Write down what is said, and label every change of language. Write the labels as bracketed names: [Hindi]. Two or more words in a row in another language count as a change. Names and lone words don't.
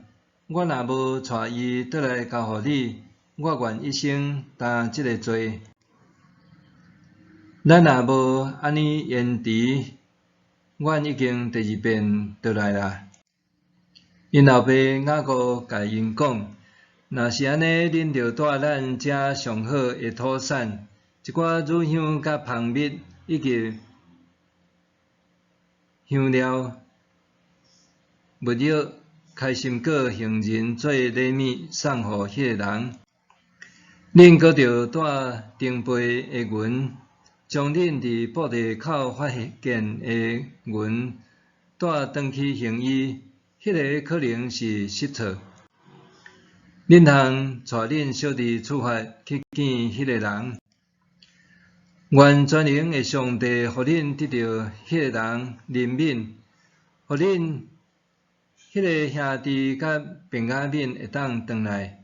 [Min Nan Chinese] 我若无带伊倒来交互你，我愿一生担即个罪。咱若无安尼延迟，阮已经第2遍倒来啦。” 因老爸雅各甲因讲：“若是安尼，恁就带咱遮上好的土产，一寡乳香甲蜂蜜，以及香料、木药、开心果、杏仁做礼物送互迄个人。恁阁着带顶杯的银。” 将恁伫布地口发现的银带转去行医，迄个可能是失错。恁通带恁小弟出发去见迄个人。愿全能的上帝互恁得到迄个人怜悯，互恁迄个兄弟甲便雅悯会当转来。